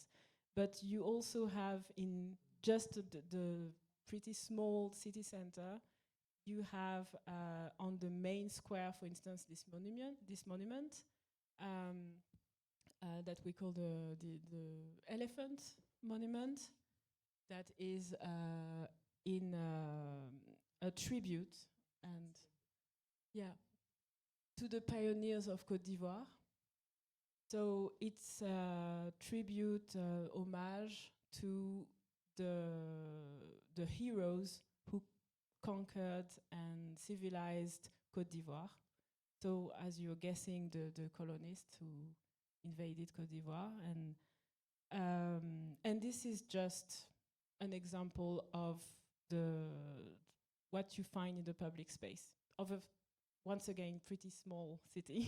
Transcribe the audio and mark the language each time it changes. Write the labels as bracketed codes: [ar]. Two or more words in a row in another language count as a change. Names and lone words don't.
[en] But you also have in just the pretty small city center, you have on the main square, for instance, this monument that we call the elephant monument, that is in a tribute and to the pioneers of Côte d'Ivoire. So it's a tribute, homage to the heroes who conquered and civilized Côte d'Ivoire. So as you're guessing, the colonists who invaded Côte d'Ivoire, and this is just an example of what you find in the public space of a, once again, pretty small city.